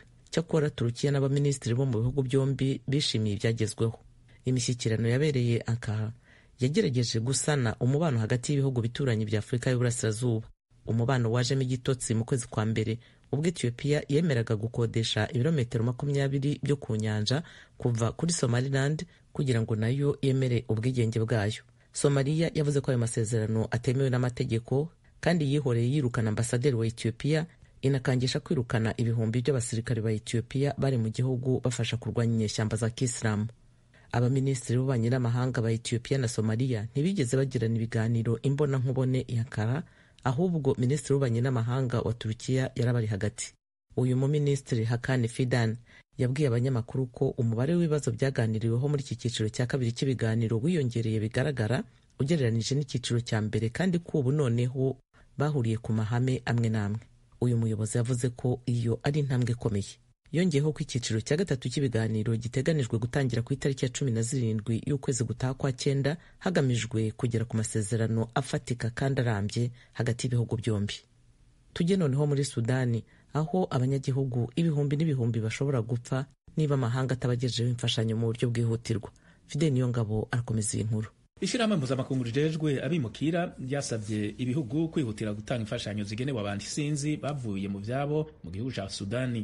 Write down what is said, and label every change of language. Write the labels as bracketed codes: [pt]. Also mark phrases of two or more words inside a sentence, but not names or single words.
[rw] Cyakora Turkiya n'abaminisitiri bo mu bihugu byombi bishimiye ibyagezweho. Imishyikirano yabereye Ankara yagerageje gusana umubano hagati y'ibihugu bituranye bya Afurika y'Uburasirazuba. Umubano wajemo igitotsi mu kwezi kwa mbere ubwo Ethiopia yemeraga gukodesha ibirometero 20 byo ku nyanja kuva kuri Somaliland kugira ngo nayo yemere ubwigenge bwayo. Somalia yavuze ko ayo masezerano atemewe n'amategeko kandi yihoreye yirukana ambasaderi wa Ethiopia, inakangisha kwirukana ibihumbi by'abasirikare ba Ethiopia bari mu gihugu bafasha kurwanya inyeshyamba za Kisilamu. Abaminisitiri b'ububanyi n'amahanga ba Ethiopia na Somalia ntibigeze bagirana ibiganiro imbona nkubone i Ankara, ahubwo minisitiri w'ububanyi n'amahanga wa Turkiya yarabari hagati. Uyu muminisitiri Hakan Fidan yabwiye abanyamakuru ko umubare w'ibibazo byaganiriweho muri iki cyiciro cya kabiri cy'ibiganiro wiyongereye bigaragara ugereranije n'icyiciro cya mbere kandi ko ubu noneho bahuriye ku mahame amwe n'amwe. Uyu muyobozi yavuze ko iyo ari intambwe ikomeye. Yongeyeho ko icyiciro cya gatatu cy'ibiganiro giteganijwe gutangira ku itariki ya 17 y'ukwezi gutaha kwa 9 hagamijwe kugera ku masezerano afatika kandi arambye hagati y'ibihugu byombi. Tujye noneho muri Sudani aho abanyagihugu ibihumbi n'ibihumbi bashobora gupfa niba amahanga atabagejejeho imfashanyo mu buryo bwihutirwa. Fidel Niyongabo arakomeza iyi nkuru. [rn] Ishirahamwe mpuzamakungu rijejwe abimukira ryasabye ibihugu kwihutira gutanga imfashanyo zigenewe abantu isinzi bavuye mu byabo mu gihugu cya Sudani.